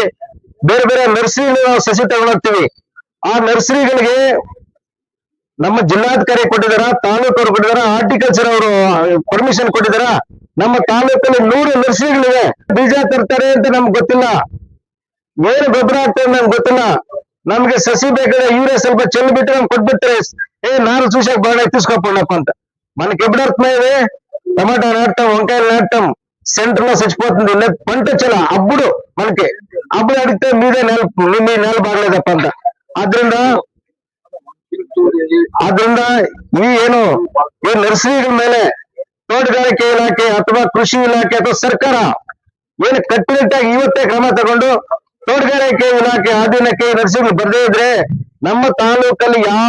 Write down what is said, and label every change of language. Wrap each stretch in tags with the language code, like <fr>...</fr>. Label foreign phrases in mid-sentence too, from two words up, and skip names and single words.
<kn>ಬೇರೆ ಬೇರೆ ನರ್ಸರಿಗಳು ನಾವು ಸಸಿ ತಗೊಂಡೋಗ್ತೀವಿ ಆ ನರ್ಸರಿಗಳಿಗೆ ನಮ್ಮ ಜಿಲ್ಲಾಧಿಕಾರಿ ಕೊಟ್ಟಿದಾರ ತಾಲೂಕವ್ರು ಕೊಟ್ಟಿದಾರ ಹಾರ್ಟಿಕಲ್ಚರ್ ಅವರು ಪರ್ಮಿಷನ್ ಕೊಟ್ಟಿದಾರ ನಮ್ಮ ತಾಲೂಕಲ್ಲಿ 100 ನರ್ಸರಿಗಳಿವೆ ಬೀಜ ತರ್ತಾರೆ ಅಂತ ನಮ್ಗೆ ಗೊತ್ತಿಲ್ಲ ಏನು ಗೊಬ್ಬರ ಆಗ್ತದೆ ನಮ್ಗೆ ಗೊತ್ತಿಲ್ಲ ನಮ್ಗೆ ಸಸಿ ಬೇಕಾದ್ರೆ ಯೂರಿಯಾ ಸ್ವಲ್ಪ ಚೆಲ್ಲಿ ಬಿಟ್ಟು ನಮ್ಗೆ ಕೊಟ್ಬಿಟ್ರೆ ನಾರು</kn> <te>చూసాక బాగా తీసుకోపోండప్ప అంట మనకి ఎప్పుడు అర్థమైంది టమాటా నాటం వంకాయలు నాటం సెంటర్ లో చచ్చిపోతుంది పంట చాలా అప్పుడు మనకి అప్పుడు అడిగితే మీదే మీ నేల బాగలేదప్ప అంట</te> <kn>ಆದ್ರಿಂದ ಈ ಏನು ಈ ನರ್ಸರಿಗಳ ಮೇಲೆ ತೋಟಗಾರಿಕೆ ಇಲಾಖೆ ಅಥವಾ ಕೃಷಿ ಇಲಾಖೆ ಅಥವಾ ಸರ್ಕಾರ ಏನು ಕಟ್ಟುನಿಟ್ಟಾಗಿ ಇವತ್ತೇ ಕ್ರಮ ತಗೊಂಡು ತೋಟಗಾರಿಕೆ ಇಲಾಖೆ ಅಧೀನಕ್ಕೆ ನರ್ಸರಿಗಳು ಬರ್ದೇ ಇದ್ರೆ ನಮ್ಮ ತಾಲೂಕಲ್ಲಿ ಯಾವ</kn>